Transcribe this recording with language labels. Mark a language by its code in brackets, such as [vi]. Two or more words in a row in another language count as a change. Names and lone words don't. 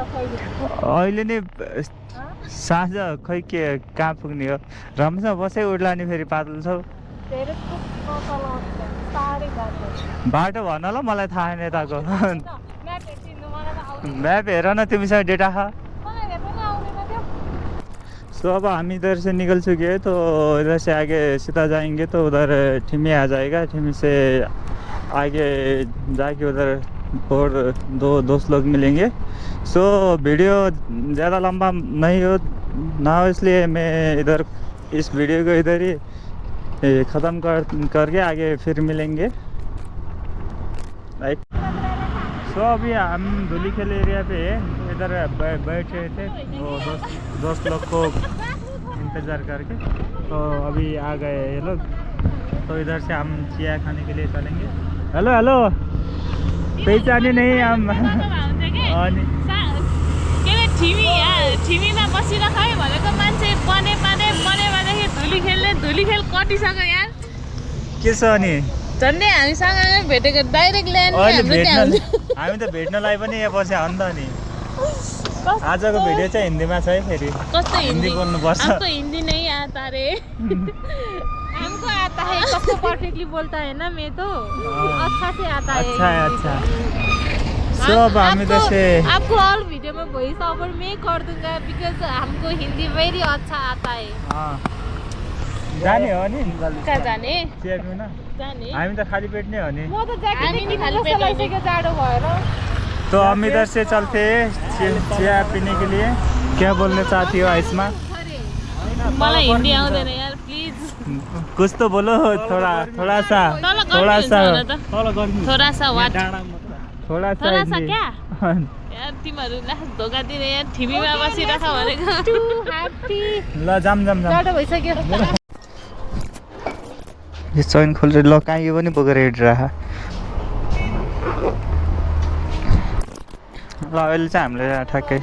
[ne] अहिले नि साँझ खै के कहाँ पुग्ने हो, राम्रोसँग बसै उड्ला नि, फेरि पातलो छौ बाटो भन ल, मलाई थाहा छैन यताको। म्याप हेर न, तिमीसँग डेटा छ। [hi] सो अब हम इधर से निकल चुके हैं, तो इधर से आगे सीधा जाएंगे तो उधर ठिमी आ जाएगा। ठिमी से आगे जाके उधर और 2 दोस्त लोग मिलेंगे। सो वीडियो ज़्यादा लंबा नहीं हो ना हो, इसलिए मैं इधर इस वीडियो को इधर ही ख़त्म करके आगे फिर मिलेंगे, राइट। सो अभी हम धूलीखेल एरिया पे इधर बैठ रहे थे, वो दोस्त लोग को इंतज़ार करके, तो अभी आ गए ये लोग। तो इधर से हम चिया खाने के लिए चलेंगे। हेलो पहचाने नहीं हम। [ne] ठिमीमा बसिरहेको है भनेको मान्छे बने धुली खेल कटिसक्यो यार। के छ नि झन्डै हामीसँग भेटेको डाइरेक्ट ल्यान्ड अहिले हाम्रो त्यहाँ भेट्न हुन्छ हामी त भेट्नलाई पनि यहाँ बस्यो हो नि त नि आजको भिडियो चाहिँ हिन्दीमा छ है फेरि कस्तो हिन्दी बोल्नुपर्छ [hi] हमको हिंदी नहीं आता रे हमको आता है सबको परफेक्टली बोलता है ना मैं तो अच्छा से आता है अच्छा है अच्छा [ne] सो अब हामी त से [hi] आपको ऑल वीडियो में [en] voice over [hi] मैं कर दूंगा बिकॉज हमको हिंदी वेरी अच्छा आता है [ne] जाने हो नि कहाँ जाने चिया पिउन जाने हामी त खाली पेट नै हो नि म त ज्याकेट हामी नि किन्न खाली जस्तो पेट लागिसक्यो जाडो भएर [hi] तो हम इधर से चलते चिया पीने के लिए क्या बोलना चाहती हो आइसमा [ne] मलाई हिन्दी आउँदैन यार प्लिज [hi] कुछ तो बोलो थोड़ा थोड़ा सा [ne] तल [hi] थोड़ा सा थोड़ा सा वाट थोड़ा सा थोड़ा सा हिन्दी। [ne] क्या यार तिमीहरू ला धोका दिने यार ठिमीमा बसिराख भनेको ह्याप्पी ल जाम जाम जाम जाडो भइसक्यो यो चैन खोलेर ल कहाँ यो पनि बोकेर हिँडिरह ल अहिले चाहिँ हामीले ठ्याक्कै